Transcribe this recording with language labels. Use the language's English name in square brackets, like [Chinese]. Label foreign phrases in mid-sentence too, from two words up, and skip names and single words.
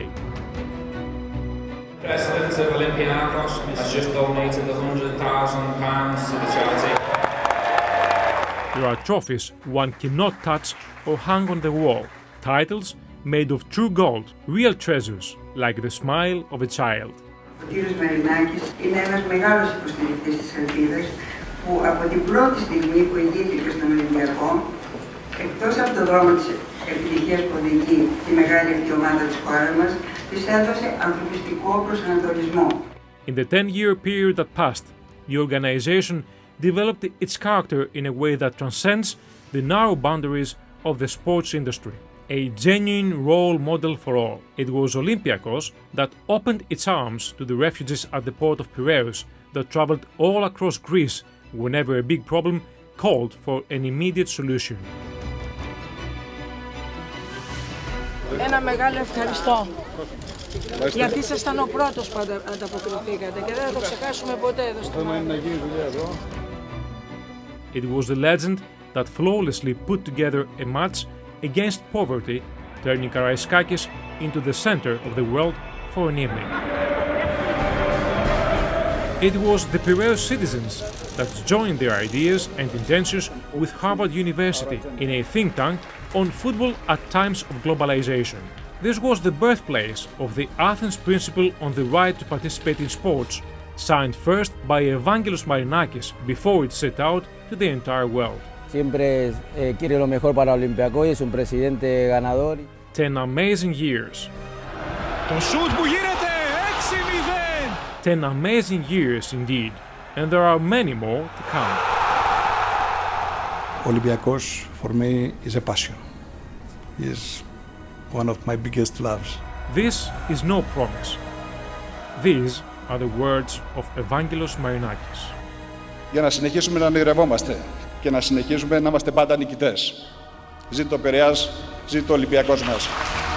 [English] President of Olympiacos has just donated £100,000 to the charity. There are trophies one cannot touch or hang on the wall, titles made of true gold, real treasures like the smile of a child. [Greek] Ο κύριος Μαρινάκης είναι ένας μεγάλος υποστηρικτής της ελπίδας που από την πρώτη στιγμή που ηγήθηκε στον Ολυμπιακό, εκτός από το δρόμο της επιτυχίας που οδηγεί τη μεγάλη αυτή ομάδα της χώρας μας, της έδωσε ανθρωπιστικό προσανατολισμό. [English] In the 10-year period that passed, the organization developed its character in a way that transcends the narrow boundaries of the sports industry. A genuine role model for all. It was Olympiacos that opened its arms to the refugees at the port of Piraeus that traveled all across Greece whenever a big problem called for an immediate solution. [Greek] Ένα μεγάλο ευχαριστώ, γιατί ήσασταν ο πρώτος που ανταποκριθήκατε και δεν θα το ξεχάσουμε ποτέ εδώ στο μέλλον. [English] It was the legend that flawlessly put together a match against poverty, turning Karaiskakis into the center of the world for an evening. It was the Piraeus citizens that joined their ideas and intentions with Harvard University in a think tank on football at times of globalization. This was the birthplace of the Athens Principle on the right to participate in sports, signed first by Vaggelis Marinakis before it set out to the entire world. [Spanish] Siempre quiere lo mejor para Olympiacos y es un presidente ganador. [English] 10 amazing years. [Greek] Το σούτ που γίνεται 6-0. [English] 10 amazing years indeed, and there are many more to come. Olympiacos for me is a passion. Is one of my biggest loves. This is no promise. These are the words of Vaggelis Marinakis. [Greek] Για να συνεχίσουμε να ονειρευόμαστε και να συνεχίσουμε να είμαστε πάντα νικητές. Ζήτω ο Πειραιάς, ζήτω ο Ολυμπιακός μας.